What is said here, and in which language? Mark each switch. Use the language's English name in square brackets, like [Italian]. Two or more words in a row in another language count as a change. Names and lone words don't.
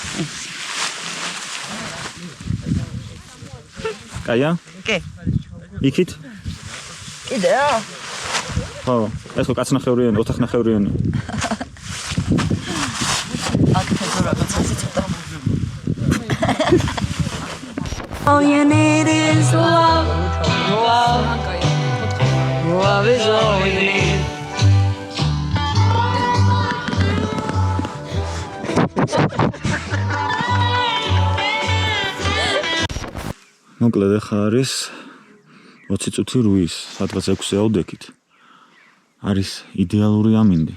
[Georgian] კაია? კი. იქით? კიდეა? ხო, ეს ხო კაცნახევრიანი, ოთახნახევრიანი. აქ თეთრ რაღაცაზე ცოტა. [English] All you need is love. Love is all we need. [Georgian] მოკლედ ახლა არის 20 წუთი რუის, სადღაც 6-ზე ავდექით. არის იდეალური ამინდი.